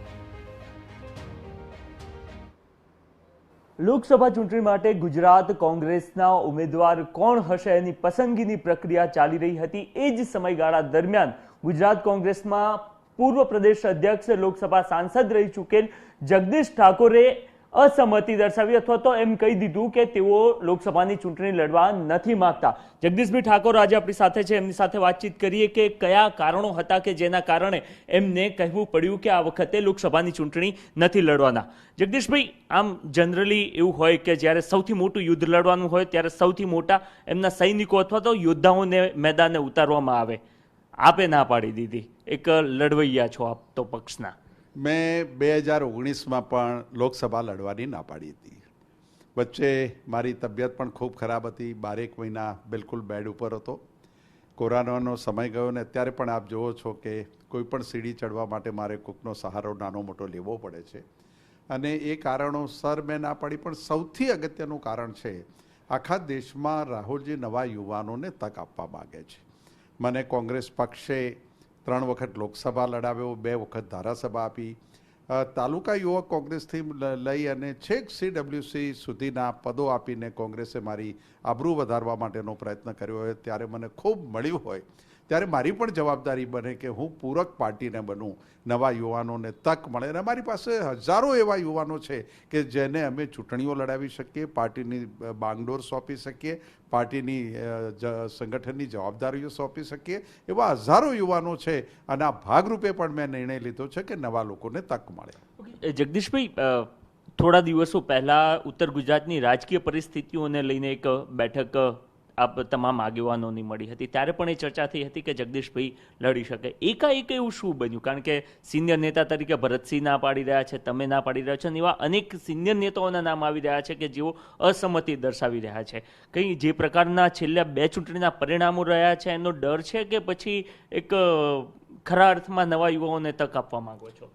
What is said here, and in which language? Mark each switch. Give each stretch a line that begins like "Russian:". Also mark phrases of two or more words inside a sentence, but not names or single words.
Gujarati: લોકસભા ચૂંટણી માટે ગુજરાત કોંગ્રેસના ઉમેદવાર કોણ હશે એની પસંદગીની પ્રક્રિયા ચાલી રહી હતી। એ જ સમયગાળા દરમિયાન ગુજરાત કોંગ્રેસમાં પૂર્વ પ્રદેશ અધ્યક્ષ લોકસભા સાંસદ રહી ચૂકેલ જગદીશ ઠાકોરે અસહમતિ દર્શાવી અથવા તો એમ કહી દીધું કે તેઓ લોકસભાની ચૂંટણી લડવા નથી માંગતા। જગદીશભાઈ ઠાકોર આજ આપણી સાથે છે, એમની સાથે વાતચીત કરીએ કે કયા કારણો હતા કે જેના કારણે એમને કહેવું પડ્યું કે આ વખતે લોકસભાની ચૂંટણી નથી લડવાના। જગદીશભાઈ, આમ જનરલી એવું હોય કે જ્યારે સૌથી મોટું યુદ્ધ લડવાનું હોય ત્યારે સૌથી મોટા એમના સૈનિકો અથવા તો યોદ્ધાઓને મેદાને ઉતારવામાં આવે। આપે ના પાડી દીધી, એક લડવૈયા છો આપ તો પક્ષના। મૈં 2019 મેં પણ લોકસભા લડવાની ના પાડી થી। વચ્ચે મારી તબિયત પણ ખૂબ ખરાબ થી, 12 મહિના બિલ્કુલ બેડ પર હતો। કોરોનાનો સમય ગયો ને અત્યારે પણ આપ જોવો છો કે કોઈપણ સીડી ચઢવા માટે મારે કોકનો સહારો નાનો મોટો લેવો પડે છે અને એ કારણોસર મૈં ના પાડી। પણ સૌથી અગત્યનું કારણ છે આખા દેશમાં રાહુલજી નવા યુવાનોને તક આપવા માંગે છે। મને કોંગ્રેસ પક્ષે 3 વખત લોકસભા લડાવ્યો, 2 વખત ધારાસભા આપી, તાલુકા યુવક કોંગ્રેસ થી લઈ અને છેક CWC સુધીના પદો આપીને કોંગ્રેસે મારી આબરૂ વધારવા માટેનો પ્રયત્ન કર્યો હોય ત્યારે મને ખૂબ મળ્યું હોય ત્યારે મારી પણ જવાબદારી બને કે હું પૂરક પાર્ટીને બનું, નવા યુવાનોને તક મળે। અને અમારી પાસે હજારો એવા યુવાનો છે કે જેને અમે ચૂંટણીઓ લડાવી શકીએ, પાર્ટીની બાગડોર સોંપી શકીએ, પાર્ટીની સંગઠનની જવાબદારીઓ સોંપી શકીએ। એવા હજારો યુવાનો છે અને આ ભાગરૂપે પણ મૈં નિર્ણય લીધો છે કે નવા લોકોને તક મળે। જગદીશભાઈ, થોડા દિવસો પહેલા ઉત્તર ગુજરાતની રાજકીય પરિસ્થિતિઓને લઈને એક બેઠક આપ તમામ આગેવાનોની મળી હતી, ત્યારે પણ એ ચર્ચા થઈ હતી કે જગદીશભાઈ લડી શકે। એકાએક એવું શું બન્યું? કારણ કે સિનિયર નેતા તરીકે ભરતસિંહ ના પાડી રહ્યા છે, તમે ના પાડી રહ્યા છો અને એવા અનેક સિનિયર નેતાઓના નામ આવી રહ્યા છે કે જેઓ અસહમતિ દર્શાવી રહ્યા છે। કંઈ જે પ્રકારના છેલ્લા 2 ચૂંટણીના પરિણામો રહ્યા છે એનો ડર છે કે પછી એક ખરા અર્થમાં નવા યુવાઓને તક આપવા માંગો છો?